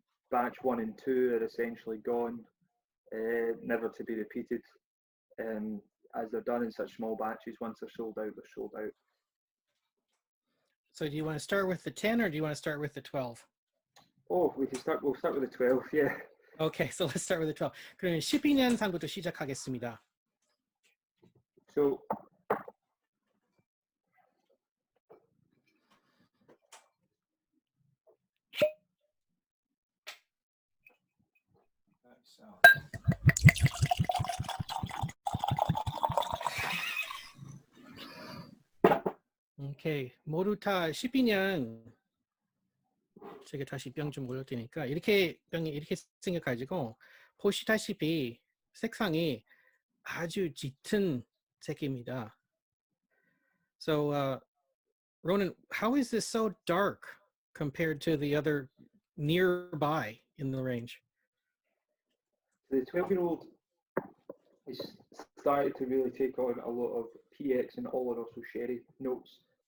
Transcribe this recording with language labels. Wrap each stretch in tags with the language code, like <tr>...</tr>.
<en>Batch 1 and 2 are essentially gone, never to be repeated, as they're done in such small batches. Once they're sold out, they're sold out. So do you want to start with the 10 or do you want to start with the 12? Oh, we'll start with the 12, yeah. Okay, so let's start with the 12.</en> <ko>그러면 12년산부터 시작하겠습니다.</ko> <en>So</en> <ko>오케이, 모두 다 12년. 제가 다시 병 좀 올릴 테니까 이렇게 병이 이렇게 생겨가지고 보시다시피 색상이 아주 짙은 색입니다.</ko> <en>So, Ronan, how is this so dark compared to the other nearby in the range? the 12-year-old is started to really take on a lot of PX and Oloroso sherry notes.</en>